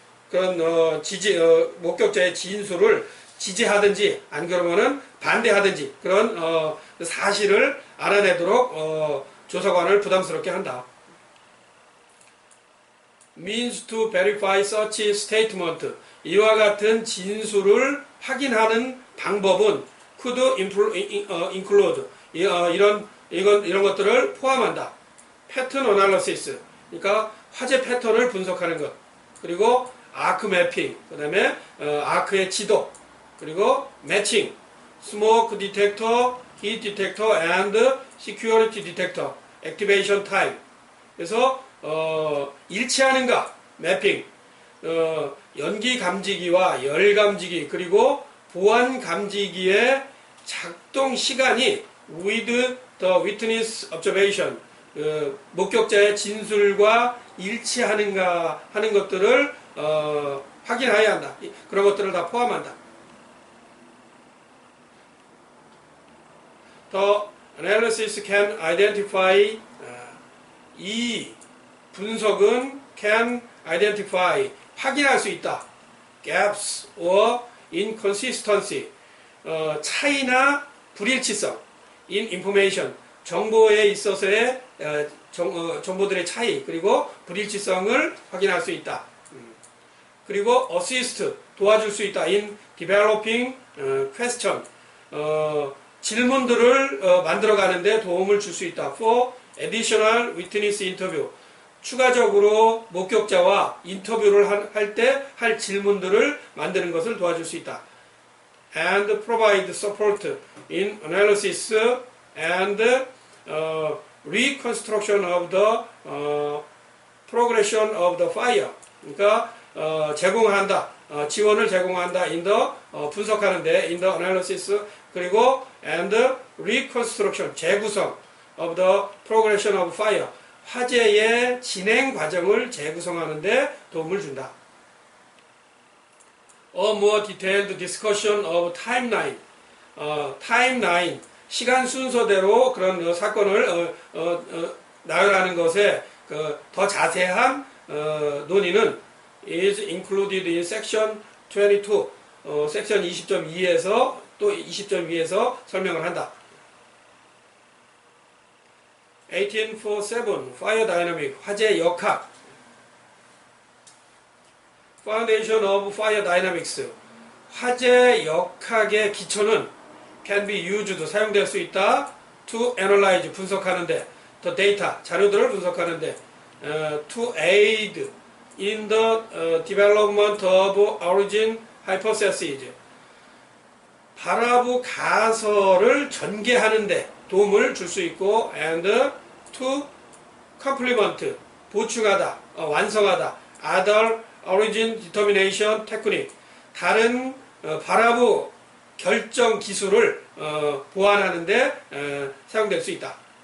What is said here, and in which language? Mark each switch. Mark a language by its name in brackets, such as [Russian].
[Korean] 그런 목격자의 진술을 지지하든지 안 그러면은 반대하든지 그런 사실을 알아내도록 조사관을 부담스럽게 한다. [English] Means to verify such statement, [Korean] 이와 같은 진술을 확인하는 방법은 [English] could include, [Korean] 이런 것들을 포함한다. [English] Pattern analysis, [Korean] 그러니까 화재 패턴을 분석하는 것, 그리고 [English] arc mapping, [Korean] 그 다음에 아크의 지도, 그리고 [English] matching, smoke detector, heat detector, and security detector, activation time. [Korean] 그래서 일치하는가, 매핑, 연기 감지기와 열 감지기, 그리고 보안 감지기의 작동 시간이 [English] with the witness observation, [Korean] 목격자의 진술과 일치하는가 하는 것들을 확인해야 한다. 그런 것들을 다 포함한다. [English] The analysis can identify, [Korean] 이 분석은 [English] can identify, [Korean] 확인할 수 있다. [English] gaps or inconsistency, [Korean] 차이나 불일치성. [English] in information, [Korean] 정보에 있어서의 정보들의 차이, 그리고 불일치성을 확인할 수 있다. 그리고 [English] assist, [Korean] 도와줄 수 있다. [English] in developing question, [Korean] 질문들을 만들어가는데 도움을 줄 수 있다. [English] for additional witness interview, [Korean] 추가적으로 목격자와 인터뷰를 할 때 할 질문들을 만드는 것을 도와줄 수 있다. [English] And provide support in analysis and reconstruction of the progression of the fire, [Korean] 그러니까 제공한다, 지원을 제공한다. [English] in the, [Korean] 분석하는데 [English] in the analysis, 그리고 and reconstruction, 재구성 of the progression of fire, [Korean] 화재의 진행 과정을 재구성하는 데 도움을 준다. [English] A more detailed discussion of timeline. [Korean] 타임라인, 시간 순서대로 그런 사건을 나열하는 것에 더 자세한 논의는 [English] is included in section 22. [Korean] 섹션 20.2에서 또 20.2에서 설명을 한다. [English] 1847 Fire Dynamic [Korean] 화재 역학 [English] Foundation of Fire Dynamics [Korean] 화재 역학의 기초는 [English] can be used [Korean] 사용될 수 있다. [English] to analyze [Korean] 분석하는데 [English] the data [Korean] 자료들을 분석하는데 [English] to aid in the development of origin hypothesis [Korean] 발화부 가설을 전개하는데 도움을 줄 수 있고 [English] and to complement [Korean] 보충하다 완성하다 [English] other origin determination technique [Korean] 다른 발화부 결정 기술을 보완하는데 사용될 수 있다.